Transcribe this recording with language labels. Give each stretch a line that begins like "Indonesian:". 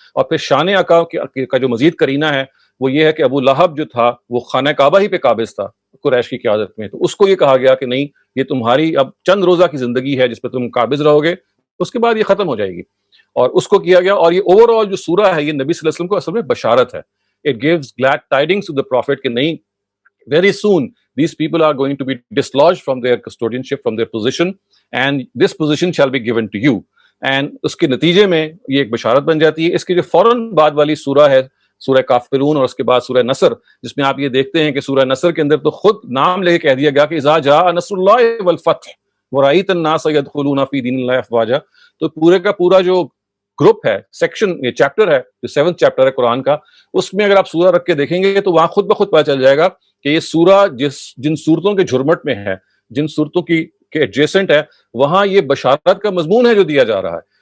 Urdu: اور پھر شان آقا کا جو مزید کرینہ ہے وہ یہ ہے کہ ابو لہب جو تھا وہ خانہ کعبہ ہی پہ قابض تھا قریش کی قیادت میں, تو اس کو یہ کہا گیا کہ نہیں, یہ تمہاری اب چند روزہ کی زندگی ہے جس پہ تم قابض رہو گے, اس کے بعد یہ ختم ہو جائے گی. اور اس کو کیا گیا, اور یہ اوور آل جو سورہ ہے یہ نبی صلی اللہ علیہ وسلم کو اصل میں بشارت ہے.
English: It gives glad tidings to the prophet
Urdu: کہ نہیں,
English: very soon these people are going to be dislodged from their custodianship, from their position, and this position shall be given to you.
Urdu: And اس کے نتیجے میں یہ ایک بشارت بن جاتی ہے. اس کے جو فوراً بعد والی سورہ ہے سورہ کافرون, اور اس کے بعد سورہ نصر, جس میں آپ یہ دیکھتے ہیں کہ سورہ نصر کے اندر تو خود نام لے کے کہہ دیا گیا کہ
Arabic: اذا جاء نصر اللہ والفتح ورأیت الناس يدخلون فی دین اللہ افواجا.
Urdu: تو پورے کا پورا جو گروپ ہے, سیکشن, یہ چیپٹر ہے جو 7th چیپٹر ہے قرآن کا, اس میں اگر آپ سورہ رکھ کے دیکھیں گے تو وہاں خود بخود پتہ چل جائے گا کہ یہ سورہ جن صورتوں کے جھرمٹ میں ہے, جن صورتوں کے ایڈجیسنٹ ہے, وہاں یہ بشارت کا مضمون ہے جو دیا جا رہا ہے.